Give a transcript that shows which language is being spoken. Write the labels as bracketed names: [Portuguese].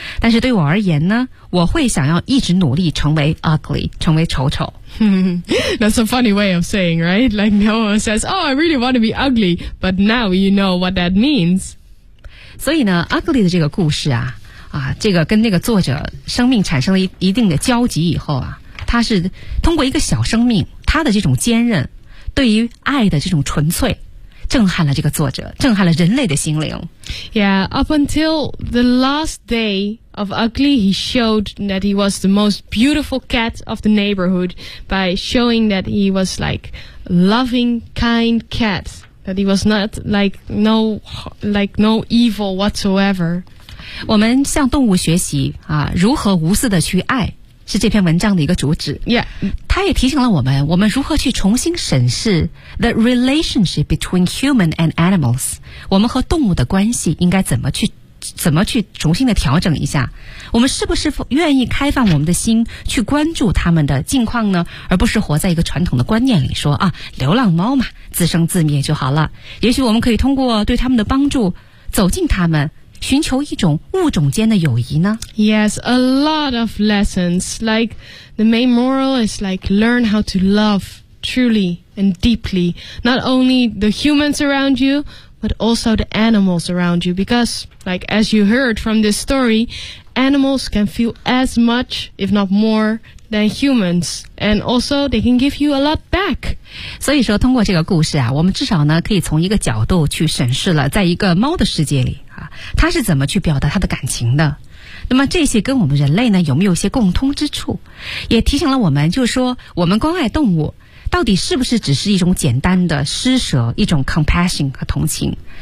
[Chinese] 但是对我而言呢，我会想要一直努力成为 ugly， 成为丑丑。 [English] That's a funny way of saying, right? Like no one says, "Oh, I really want to be ugly," but now you know what that means. [Chinese] 所以呢 ，ugly 的这个故事啊。啊，这个跟那个作者生命产生了一定的交集以后啊，他是通过一个小生命，他的这种坚韧，对于爱的这种纯粹，震撼了这个作者，震撼了人类的心灵。 [English] Yeah, up until the last day of Ugly, he showed that he was the most beautiful cat of the neighborhood by showing that he was like loving, kind cat, that he was not like no evil whatsoever. [Chinese] 我们向动物学习啊，如何无私的去爱，是这篇文章的一个主旨。 [English] Yeah， [Chinese] 他也提醒了我们，我们如何去重新审视 [English] the relationship between human and animals， [Chinese] 我们和动物的关系应该怎么去重新的调整一下？我们是不是愿意开放我们的心去关注他们的境况呢？而不是活在一个传统的观念里说啊，流浪猫嘛，自生自灭就好了。也许我们可以通过对他们的帮助，走进他们。寻求一种物种间的友谊呢 [English] ？Yes, a lot of lessons. Like the main moral is like learn how to love truly and deeply, not only the humans around you, but also the animals around you. Because, like as you heard from this story, animals can feel as much, if not more, than humans, and also they can give you a lot back. [Chinese] 所以说，通过这个故事啊，我们至少呢可以从一个角度去审视了，在一个猫的世界里。他是怎么去表达他的感情的？那么这些跟我们人类呢，有没有一些共通之处？也提醒了我们，就是说，我们关爱动物，到底是不是只是一种简单的施舍，一种 compassion 和同情？